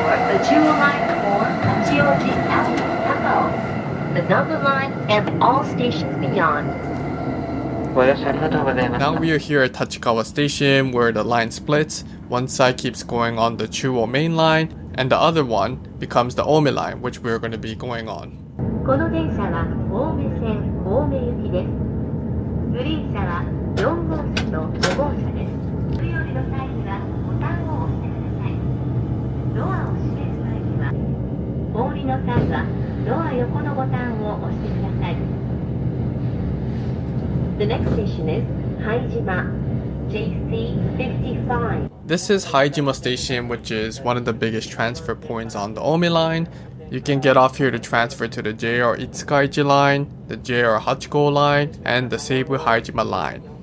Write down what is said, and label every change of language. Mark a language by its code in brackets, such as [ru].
[en] The Chuo Line for Hachioji and Takao. The number line and all stations beyond. Now we are here at Tachikawa Station where the line splits. One side keeps going on the Chuo main line and the other one becomes the Ome line, which we're going to be going on. [ja] この電車は青梅線青梅行きです。グリーン車は4号車と5号車です。乗り降りの際にはボタンを押してください。ドアを閉める際には、お降りの際はドア横のボタンを押してください。 [en] The next station is Haijima, JC55. This is Haijima Station, which is one of the biggest transfer points on the Ome line. You can get off here to transfer to the JR Itsukaichi line, the JR Hachiko line, and the Seibu Haijima line.